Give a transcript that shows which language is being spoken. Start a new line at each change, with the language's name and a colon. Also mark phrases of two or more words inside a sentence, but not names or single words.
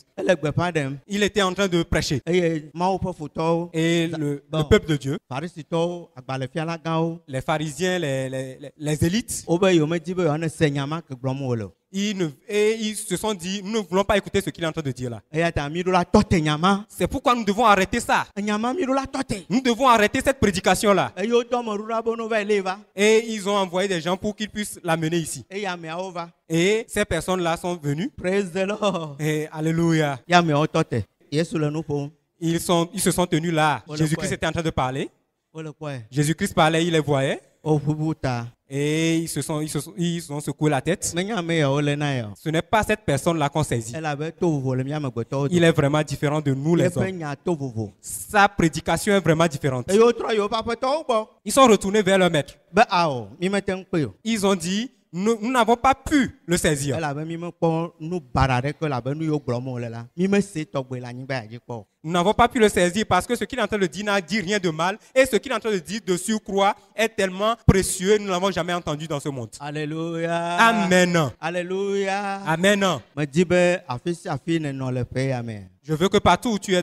French: Il était en train de prêcher. Et le peuple de Dieu, les pharisiens, les élites, ils se sont dit, nous ne voulons pas écouter ce qu'il est en train de dire là. C'est pourquoi nous devons arrêter ça. Nous devons arrêter cette prédication-là. Et ils ont envoyé des gens pour qu'ils puissent l'amener ici. Et ces personnes-là sont venues.
English: Praise the Lord.
French: Et alléluia. Ils se sont tenus là. Jésus-Christ était en train de parler. Jésus-Christ parlait, il les voyait. Et ils ont secoué la tête. Ce n'est pas cette personne-là qu'on saisit. Il est vraiment différent de nous les hommes. Sa prédication est vraiment différente. Ils sont retournés vers leur maître. Ils ont dit, nous n'avons pas pu le saisir.
Ewe: elabe mi mekpɔ nu bara ɖe ke labe nu yiwo gblɔm wòle la mi mese tɔgbe le anyigba ya dzi kpɔ.
French: Nous n'avons pas pu le saisir parce que ce qu'il est en train de dire n'a dit rien de mal et ce qu'il est en train de dire de surcroît est tellement précieux, nous ne l'avons jamais entendu dans ce monde. Alléluia. Amen. Alléluia. Amen.
Ewe: Me di be afi sia afi nenɔ le ƒe ya me.
French: Je veux que partout où tu es